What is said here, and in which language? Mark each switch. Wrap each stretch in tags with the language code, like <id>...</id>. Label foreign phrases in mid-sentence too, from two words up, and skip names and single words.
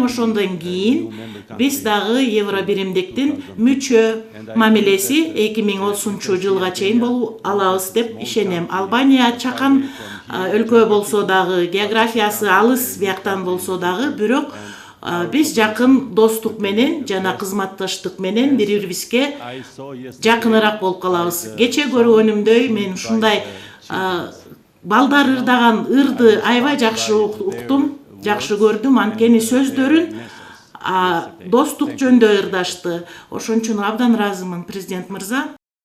<ky>Ошондон кийин биз дагы Евро биримдиктин мүчө мамилеси 2030 жылга чейин болуп алабыз деп ишенем. Албания чакан өлкө болсо дагы, географиясы алыс бияктан болсо дагы, бирок биз жакын достук менен жана кызматташтык менен бири-бирибизге</ky> <en>I saw yesterday</en> <ky>жакыныраак болуп калабыз. Кече көргөнүмдөй мен ушундай балдар ырдаган ырды аябай жакшы уктум, жакшы көрдүм. Анткени сөздөрүн достук жөнүндө ырдашты. Ошон үчүн абдан ыраазымын, президент мырза.</ky>